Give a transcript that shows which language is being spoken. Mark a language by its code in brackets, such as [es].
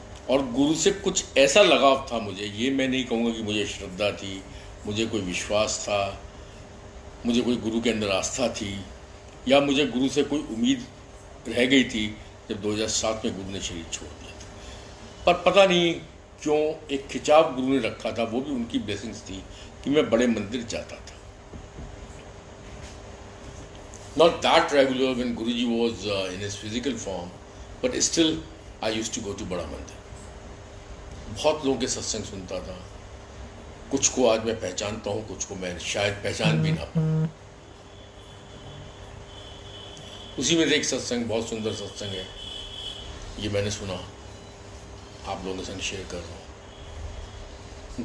[hi] और गुरु से कुछ ऐसा लगाव था मुझे, ये मैं नहीं कहूँगा कि मुझे श्रद्धा थी, मुझे कोई विश्वास था, मुझे कोई गुरु के अंदर आस्था थी, या मुझे गुरु से कोई उम्मीद रह गई थी जब 2007 में गुरु ने शरीर छोड़ दिया था। पर पता नहीं क्यों एक खिंचाव गुरु ने रखा था, वो भी उनकी ब्लेसिंग्स थी कि मैं बड़े मंदिर जाता था। [en] Not that regular when Guruji was in his physical form, but still I used to go to Bada Mandir. [hi] बहुत लोगों के सत्संग सुनता था, कुछ को आज मैं पहचानता हूँ, कुछ को मैं शायद पहचान भी ना पाऊँ। उसी में से एक सत्संग, बहुत सुंदर सत्संग है, ये मैंने सुना, आप लोगों के संग शेयर कर रहा हूँ।